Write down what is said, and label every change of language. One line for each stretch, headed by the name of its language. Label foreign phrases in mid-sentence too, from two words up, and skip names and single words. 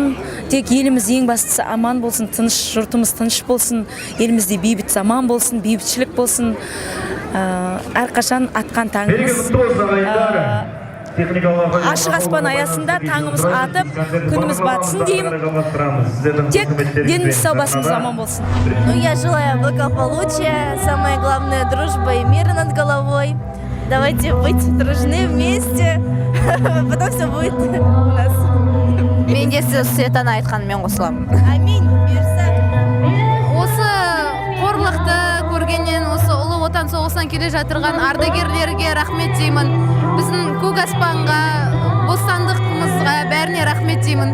Kazakh: Тек еліміз ең бастысы аман болсын, тыныш, жұртымыз тыныш болсын, елімізде бейбіт заман болсын, бейбітшілік болсын. Әрқашан атқан таңымыз ашық аспан аясында таңымыз атып, күніміз батсын деймін. Тек деніміз сау, басымыз аман болсын.
Russian: Я желаю благополучия, самое главное дружба и мир над головой. Давайте быть дружны вместе, потом все будет у нас.
Kazakh: Мен де сіз Светана айтқанымен қосыламын. Аминь. Бұйырса. Осы қорлықты көргеннен, осы ұлы отан соғысынан келе жатырған ардагерлерге рахмет деймін. Біздің көк аспанға, бостандығымызға бәріне рахмет деймін.